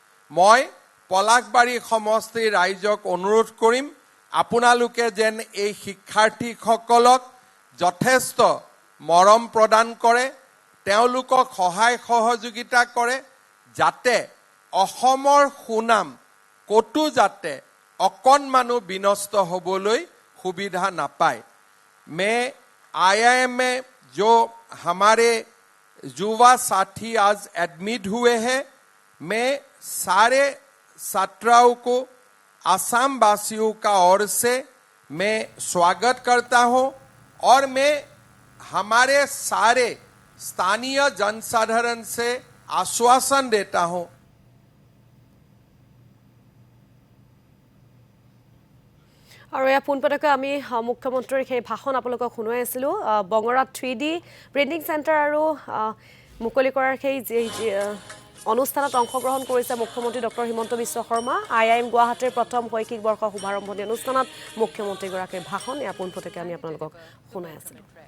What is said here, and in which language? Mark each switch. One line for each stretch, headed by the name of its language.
Assamese: মই পলাশবাৰী সমষ্টিৰ ৰাইজক অনুৰোধ কৰিম আপোনালোকে যেন এই শিক্ষাৰ্থীসকলক যথেষ্ট মৰম প্ৰদান কৰে, তেওঁলোকক সহায় সহযোগিতা কৰে, যাতে অসমৰ সুনাম কতো যাতে অকণমানো বিনষ্ট হ'বলৈ সুবিধা নাপায়।
Hindi: मैं IIM में जो हमारे युवा साथी आज एडमिट हुए हैं, मैं सारे छात्राओं को आसाम वासियों का ओर से मैं स्वागत करता हूं और मैं हमारे सारे स्थानीय जनसाधारण से आश्वासन देता हूं
Assamese: আৰু এই পোনপটকৈ আমি মুখ্যমন্ত্ৰীৰ সেই ভাষণ আপোনালোকক শুনাই আছিলোঁ। বঙৰাত 3D প্ৰিণ্টিং চেণ্টাৰ আৰু মুকলি কৰাৰ সেই অনুষ্ঠানত অংশগ্ৰহণ কৰিছে মুখ্যমন্ত্ৰী ডক্টৰ হিমন্ত বিশ্ব শৰ্মা। IIM গুৱাহাটীৰ প্ৰথম শৈক্ষিক বৰ্ষ শুভাৰম্ভণি অনুষ্ঠানত মুখ্যমন্ত্ৰীগৰাকীৰ ভাষণ এয়া পোনপটকৈ আমি আপোনালোকক শুনাই আছিলোঁ।